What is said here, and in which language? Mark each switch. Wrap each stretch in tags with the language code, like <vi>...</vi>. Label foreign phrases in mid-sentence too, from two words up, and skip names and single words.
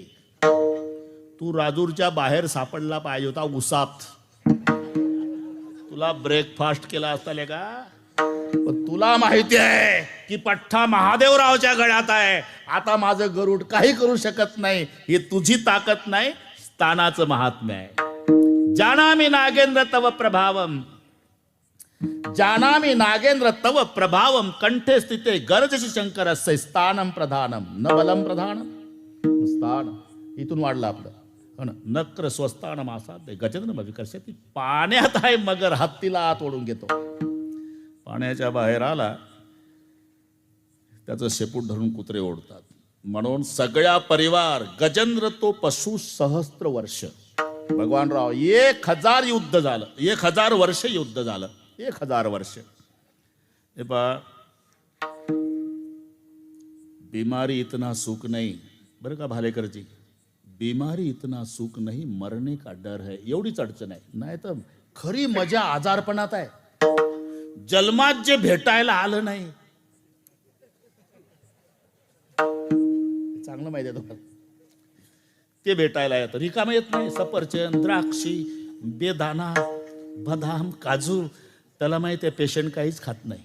<mr>तू राजूरच्या बाहेर सापडला पाहिजे होता उसात. तुला ब्रेकफास्ट केला असता का? पण तुला माहिती आहे की पठ्ठा महादेवरावच्या गळ्यात आहे. आता माझं गरुड काही करू शकत नाही. ही तुझी ताकद नाही, स्थानाचं महात्म्य आहे.</mr> <sa>जानामि नागेंद्र तव प्रभावम, जानामि नागेंद्र तव प्रभावम, कंठे स्थिते गर्जसी शंकरस्य स्थानम प्रधानम, न बलम प्रधानम स्थान.</sa> <mr>इथून वाढलं आपलं. हो ना.</mr> <sa>नक्र स्वस्थानम आसाद्य गजेंद्र विकर्षती.</sa> <mr>पाण्यात आहे मगर, हत्तीला आत ओढून घेतो. पाण्याच्या बाहेर आला त्याचं शेपूट धरून कुत्रे ओढतात. म्हणून सगळ्या परिवार गजेंद्र तो पशु सहस्त्र वर्ष. भगवान राव 1000 युद्ध झालं, 1000 वर्ष युद्ध झालं, 1000 वर्ष. हे पहा,</mr> <hi>बीमारी इतना सुख नहीं,</hi> <mr>बरं का भालेकरजी,</mr> <hi>बीमारी इतना सुख नहीं, मरने का डर है.</hi> <mr>एवढीच अडचण आहे. नाही तर खरी मजा आजारपणात आहे. जन्मात जे भेटायला आलं नाही, चांगलं माहिती आहे तुम्हाला, ते भेटायला येतं. रिकाम येत नाही. सफरचंद, द्राक्षी, बेदाना, बदाम, काजू, त्याला माहिती आहे पेशंट काहीच खात नाही.</mr>